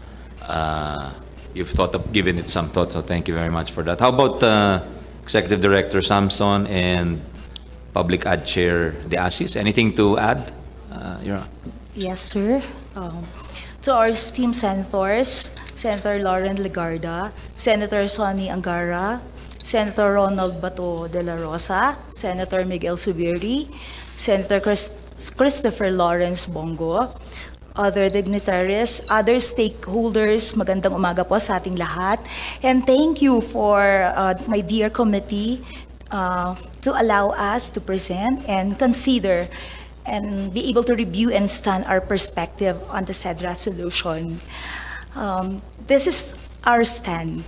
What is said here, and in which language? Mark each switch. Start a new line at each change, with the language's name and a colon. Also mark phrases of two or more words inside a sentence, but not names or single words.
English: You've given it some thought, so thank you very much for that. How about Executive Director Samson and Public Ad Chair De Asis? Anything to add? Yes, sir. To our esteemed senators, Senator Lauren Legarda, Senator Sonny Angara, Senator Ronald Bato de la Rosa, Senator Miguel Zubiri, Senator Christopher Lawrence Bongo, other dignitaries, other stakeholders,
Filipino: magandang umaga po sa ating lahat.
English: And thank you for my dear committee to allow us to present and consider and be able to review and stand our perspective on the said resolution. This is our stand.